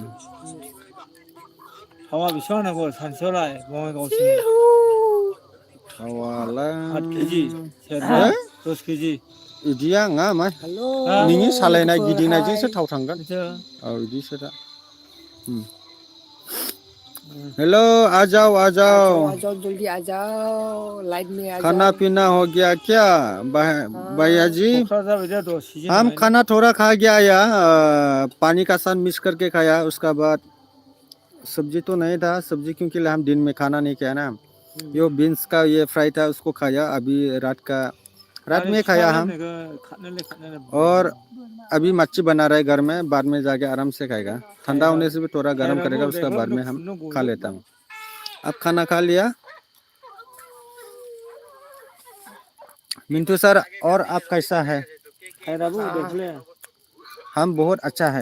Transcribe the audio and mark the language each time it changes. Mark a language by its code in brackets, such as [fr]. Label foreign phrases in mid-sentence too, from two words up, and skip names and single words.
[brx] थावा बेसेबां नांगौ सानसेयावलाय बङाइगावसिम थावालाय 8 केजि सेरना 10 केजि इदिया नङा मा हेलो नोंनि सालायनाय गिदिंनायजोंसो थाव थांगोन बिदिनो औ इदिसो दा हेलो [hi] आ जाओ आ जाओ जल्दी आ जाओ लाइट में आ खाना जाओ पीना हो गया क्या भैया जी [brx] क'क्राझार बायदिया दस सिजन [hi] हम खाना थोड़ा खा गया या पानी का साथ मिक्स करके खाया उसका बाद सब्जी तो नहीं था सब्जी क्योंकि हम दिन में खाना नहीं खाया ना यो बीन्स का ये फ्राई था उसको खाया अभी रात में खाया हम और अभी मच्छी बना रहे घर में बाद में जाके आराम से खाएगा ठंडा होने से भी थोड़ा गर्म करेगा उसका बाद में हम खा लेता हूँ अब खाना खा लिया मिंटू सर और आप कैसा है हम बहुत अच्छा है